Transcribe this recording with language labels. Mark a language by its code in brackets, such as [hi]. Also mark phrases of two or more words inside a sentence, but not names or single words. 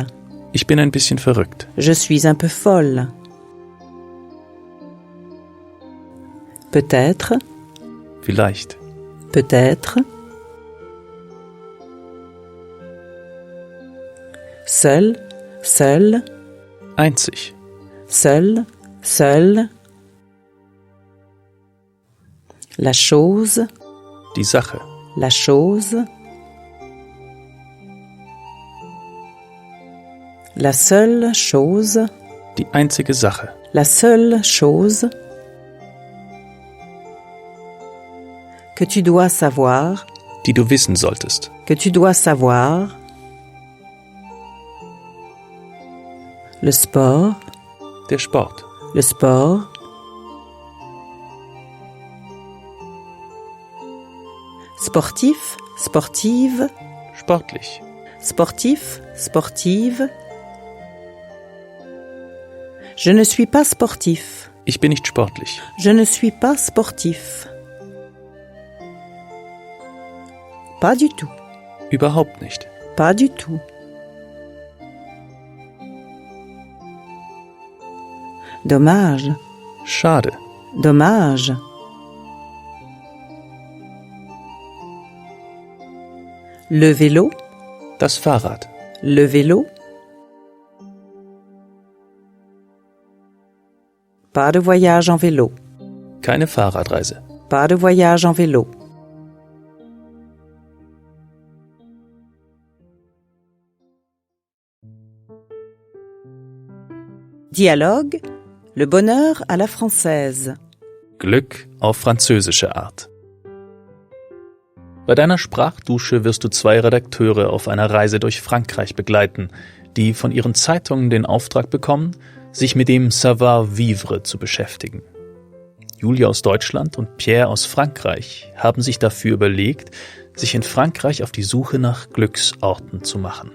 [de] ich bin ein bisschen verrückt, [fr] Je suis un peu folle. Peut-être, [de] vielleicht, [fr] peut-être. Seul, seul, [de] einzig, [fr] seul, seul. La chose, [de] die Sache, [fr] la chose. La seule chose, [de] die einzige Sache, [fr] la seule chose que tu dois savoir, [de] die du wissen solltest, [fr] que tu dois savoir. Le sport, [de] der Sport, [fr] le sport. Sportif, sportive, [de] sportlich, [fr] sportif, sportive. Je ne suis pas sportif. [de] ich bin nicht sportlich, [fr] Je ne suis pas sportif. Pas du tout. [de] überhaupt nicht, [fr] Pas du tout. Dommage. [de] schade, [fr] Dommage. Le vélo. [de] das Fahrrad, [fr] Le vélo. Pas de voyage en vélo. [de] keine Fahrradreise, [fr] Pas de voyage en vélo. Dialogue. Le bonheur à la française. [de] Glück auf französische Art. Bei deiner Sprachdusche wirst du 2 Redakteure auf einer Reise durch Frankreich begleiten, die von ihren Zeitungen den Auftrag bekommen, sich mit dem Savoir-vivre zu beschäftigen. Julia aus Deutschland und Pierre aus Frankreich haben sich dafür überlegt, sich in Frankreich auf die Suche nach Glücksorten zu machen.